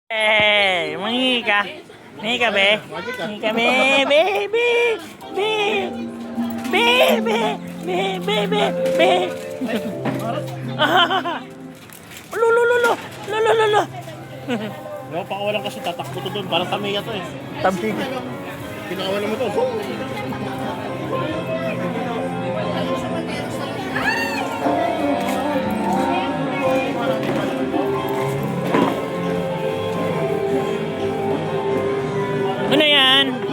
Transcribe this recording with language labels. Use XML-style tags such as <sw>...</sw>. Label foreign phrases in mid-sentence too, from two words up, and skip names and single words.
<tl>Mangingi ka. Mangingi ka, be. Mangingi ka, be. Be, be, be. Be, be, be, be, be, be. Lulululu. Lulululu. No, pakawalan kasi tatakbo to doon. Parang tamiya to eh. Tabi. Pinakawalan mo to. Ano yan?</tl>